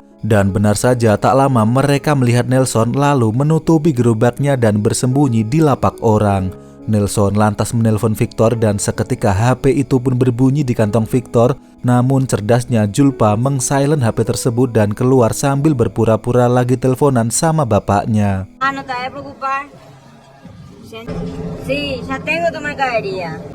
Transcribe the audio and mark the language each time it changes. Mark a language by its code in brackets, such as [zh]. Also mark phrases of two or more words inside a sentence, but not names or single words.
[id] Dan benar saja tak lama mereka melihat Nelson lalu menutupi gerobaknya dan bersembunyi di lapak orang. Nelson lantas menelpon Victor dan seketika HP itu pun berbunyi di kantong Victor. Namun cerdasnya Julpa meng-silent HP tersebut dan keluar sambil berpura-pura lagi teleponan sama bapaknya. [es] No te vayas a preocupar. Sí, ya tengo tu mercadería.